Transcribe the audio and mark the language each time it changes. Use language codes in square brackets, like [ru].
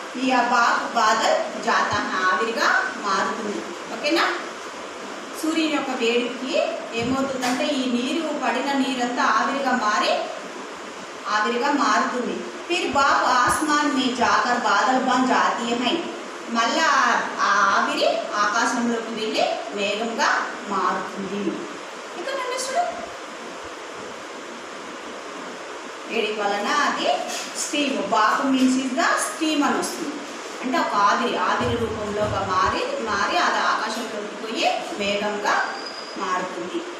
[te] ఈ బాదల్ జాతా ఆవిరిగా మారుతుంది. ఓకేనా? సూర్యుని యొక్క వేడికి ఏమవుతుందంటే ఈ నీరు పడిన నీరంతా ఆవిరిగా మారుతుంది. [hi] फिर भाप आसमान में जाकर बादल बन जाती है. [te] మళ్ళా ఆ ఆవిరి ఆకాశంలోకి వెళ్ళి మేఘంగా మారుతుంది. ఇక నెక్స్ట్ వేడి వలన అది steam, Bapu means is the steam అని వస్తుంది. అంటే ఒక ఆవిరి రూపంలోగా మారి అది ఆకాశంలోకి పోయి మేఘంగా మారుతుంది.